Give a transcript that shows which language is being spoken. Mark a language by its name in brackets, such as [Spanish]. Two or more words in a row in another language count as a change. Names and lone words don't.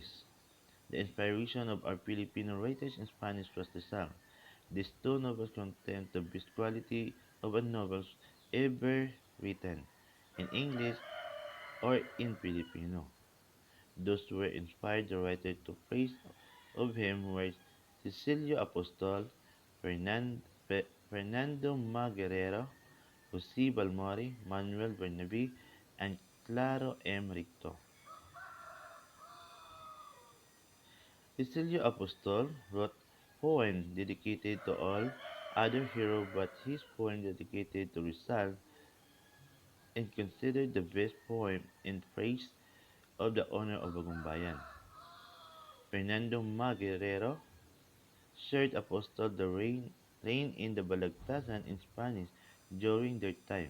[English] The inspiration of our Filipino writers in Spanish was Rizal. These two novels contain the best quality of a novel ever written, in English or in Filipino. Those who were inspired the writer to praise of him were Cecilio Apostol, Fernando Maguerero, Jose Balmori, Manuel Bernabe, and Claro M. Ricto. Cecilio Apostol wrote poems dedicated to all other heroes, but his poem dedicated to Rizal is considered the best poem in praise of the honor of Bagumbayan. Fernando Maguerero shared Apostol the reign in the Balagtasan in Spanish during their time.